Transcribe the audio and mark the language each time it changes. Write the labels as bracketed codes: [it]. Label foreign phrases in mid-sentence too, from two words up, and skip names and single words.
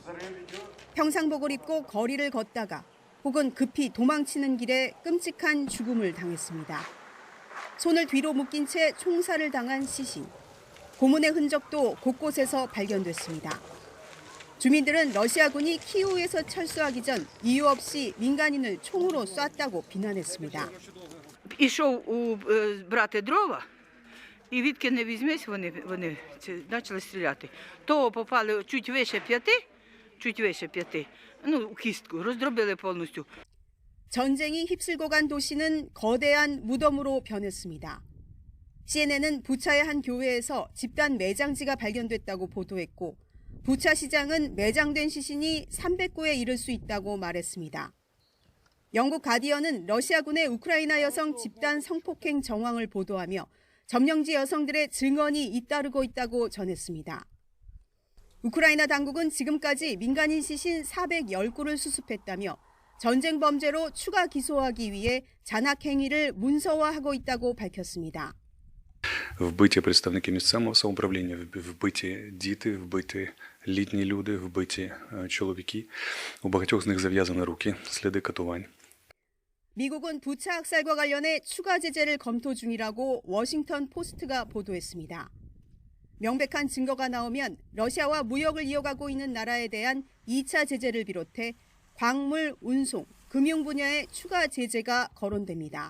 [ko] 평상복을 입고 거리를 걷다가 혹은 급히 도망치는 길에 끔찍한 죽음을 당했습니다. 손을 뒤로 묶인 채 총살을 당한 시신. 고문의 흔적도 곳곳에서 발견됐습니다. 주민들은 러시아군이 키이우에서 철수하기 전 이유 없이 민간인을 총으로 쐈다고 비난했습니다. [uk] Ішов брати дрова, і відки не візьмись, вони почали стріляти. То попали чуть вище п'яти, ну, кістку, роздробили повністю. [ko] 전쟁이 휩쓸고 간 도시는 거대한 무덤으로 변했습니다. CNN은 부차의 한 교회에서 집단 매장지가 발견됐다고 보도했고 부차 시장은 매장된 시신이 300구에 이를 수 있다고 말했습니다. 영국 가디언은 러시아군의 우크라이나 여성 집단 성폭행 정황을 보도하며 점령지 여성들의 증언이 잇따르고 있다고 전했습니다. 우크라이나 당국은 지금까지 민간인 시신 410구를 수습했다며 전쟁 범죄로 추가 기소하기 위해 잔악 행위를 문서화하고 있다고 밝혔습니다. [uk] Вбиті представники місцевого самоуправління, вбиті діти, вбиті літні люди, вбиті чоловіки. У багатьох з них зав'язані руки, сліди катувань. [ko] 미국은 부차 학살과 관련해 추가 제재를 검토 중이라고 워싱턴 포스트가 보도했습니다. 명백한 증거가 나오면 러시아와 무역을 이어가고 있는 나라에 대한 2차 제재를 비롯해 광물, 운송, 금융 분야의 추가 제재가 거론됩니다.